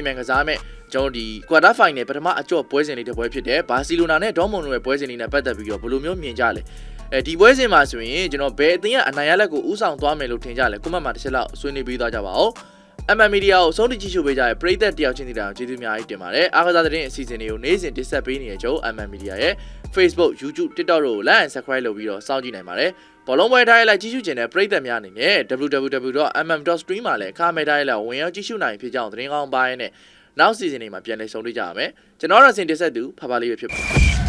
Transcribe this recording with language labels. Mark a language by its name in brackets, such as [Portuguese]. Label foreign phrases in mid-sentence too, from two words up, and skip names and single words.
[Burmese] မြန်ကစားမဲ့ကျွန်တော်ဒီကွာတာဖိုင်နယ်ပထမအကြော့ပွဲစဉ်လေးတစ်ပွဲဖြစ်တယ်ဘာစီလိုနာနဲ့ဒေါ်မွန်တို့ရဲ့ပွဲစဉ်လေးနဲ့ပတ်သက်ပြီးတော့ဘယ်လိုမျိုးမြင်ကြလဲ ဒီပွဲစဉ်မှာဆိုရင်ကျွန်တော်ဘယ်အသင်းကအနိုင်ရလက်ကိုဥဆောင်သွားမယ်လို့ထင်ကြလဲကွန်မန့်မှာတစ်ချက်လောက်ဆွေးနွေးပေးသွားကြပါဦးMM Media ကိုဆုံးဖြတ်ကြည့်ရှုပေးကြတဲ့ပရိသတ်တယောက်ချင်းစီတိုင်းကျေးဇူးအများကြီးတင်ပါတယ်အားကစားသတင်းအစီအစဉ်တွေကိုနေ့စဉ်တင်ဆက်ပေးနေတဲ့ကျွန်တော် MM Media ရဲ့ Facebook YouTube TikTok တို့ကို [English] like and subscribe [Burmese] လုပ်ပြီးတော့စောင့်ကြည့်နိုင်ပါတယ်ဘောလုံးပွဲထားရလိုက်ကြည့်ရှုခြင်းတဲ့ပရိသတ်များအနေနဲ့ www.mm.stream မှာလည်းအခမဲ့ထားရလိုက်ဝင်ရောက်ကြည့်ရှုနိုင်ဖြစ်ကြောင်းသတင်းကောင်းပါရနဲ့နောက်စီဇန်တွေမှာပြန်လည်ဆုံတွေ့ကြရမယ်ကျွန်တော်တို့အစဉ်တင်ဆက်သူဖပါလေးပဲဖြစ်ပါတယ်